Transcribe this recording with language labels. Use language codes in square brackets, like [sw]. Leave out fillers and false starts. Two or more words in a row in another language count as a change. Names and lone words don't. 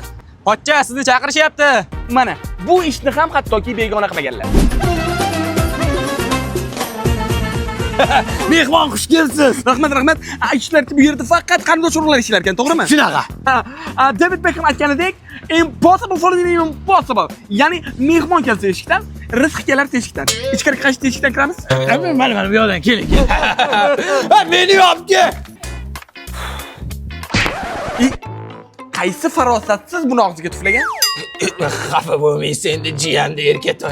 [uz] Pochcha, sizni chaqirishyapti. Mana bu ishni ham hattoki begona qilmaganlar. Mehmon xush kelibsiz. Rahmat. Ishlarki bu yerda faqat qarindosh urug'lar ishlar ekan, to'g'rimi? Shunaqa. David Beckham aytganidek, [en] impossible for the impossible. [uz] Ya'ni mehmon kelsa eshikdan, rizq kelar teshikdan. Ichkariga qaysi teshikdan kiramiz? Mana bu yoqdan keling. Meni yopdi. Qaysi farosatsiz buni og'ziga tuflagan? Xafa bo'lmaysiz endi jiyanda erkatoy.